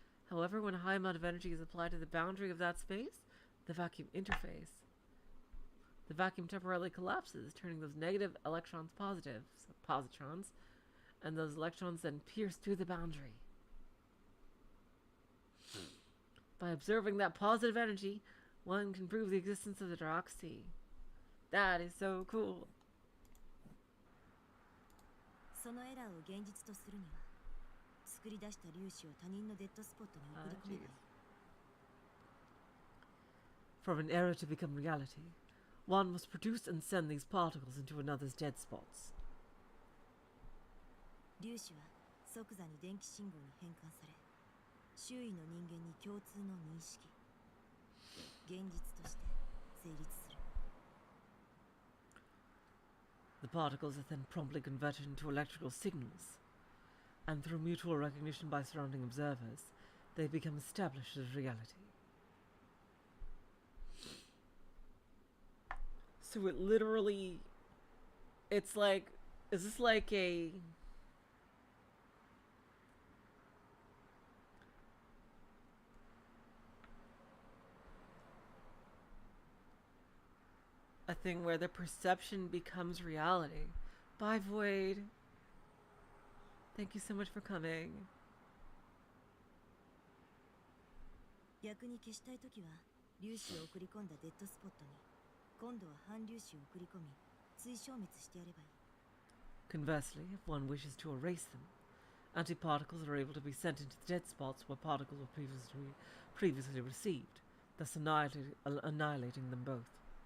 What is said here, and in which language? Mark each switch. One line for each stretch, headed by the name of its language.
English: However, when a high amount of energy is applied to the boundary of that space, the vacuum interface, the vacuum temporarily collapses, turning those negative electrons positive, so positrons, and those electrons then pierce through the boundary. By observing that positive energy, one can prove the existence of the Darok Sea. That is so cool.
Japanese: そのエラーを現実とするには、作り出した粒子を他人のデッドスポットに送り込めばいい。
English: For an error to become reality, one must produce and send these particles into another's dead spots.
Japanese: 粒子は即座に電気信号に変換され、周囲の人間に共通の認識、現実として成立する。
English: The particles are then promptly converted into electrical signals, and through mutual recognition by surrounding observers, they become established as reality. So it literally, it's like, is this like a thing where the perception becomes reality? Bye, Void. Thank you so much for coming.
Japanese: 逆に消したいときは粒子を送り込んだデッドスポットに今度は反粒子を送り込み追消滅してやればいい。
English: Conversely, if one wishes to erase them, antiparticles are able to be sent into the dead spots where particles were previously received, thus annihilating them both.